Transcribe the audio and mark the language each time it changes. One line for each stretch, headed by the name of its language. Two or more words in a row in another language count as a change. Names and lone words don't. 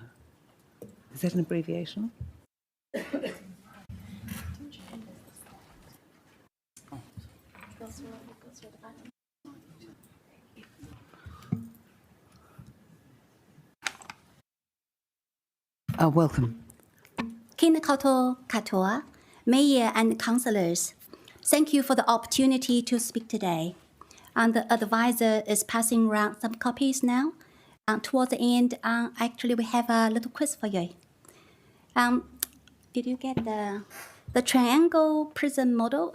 English: Is that an abbreviation? Welcome.
Māori: Kina koutou katoa,
English: Mayor and councillors, thank you for the opportunity to speak today. And the advisor is passing around some copies now. Towards the end, actually we have a little quiz for you. Did you get the triangle prism model?